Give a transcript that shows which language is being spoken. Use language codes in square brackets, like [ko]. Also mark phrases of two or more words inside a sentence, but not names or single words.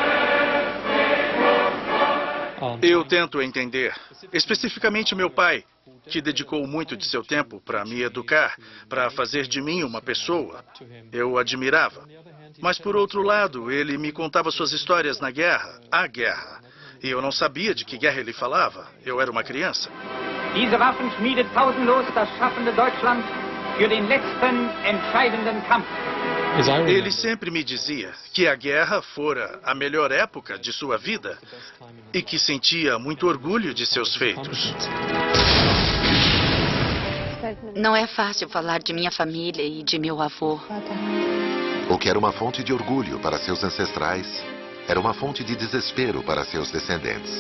[pt] Eu tento entender, especificamente meu pai, que dedicou muito de seu tempo para me educar, para fazer de mim uma pessoa. Eu admirava. Mas, por outro lado, ele me contava suas histórias na guerra, a guerra. E eu não sabia de que guerra ele falava. Eu era uma criança. [de] Diese Waffen schmiedet pausenlos das schaffende Deutschland für den letzten entscheidenden Kampf. [pt] Ele sempre me dizia que a guerra fora a melhor época de sua vida e que sentia muito orgulho de seus feitos. Não é fácil falar de minha família e de meu avô. O que era uma fonte de orgulho para seus ancestrais, era uma fonte de desespero para seus descendentes.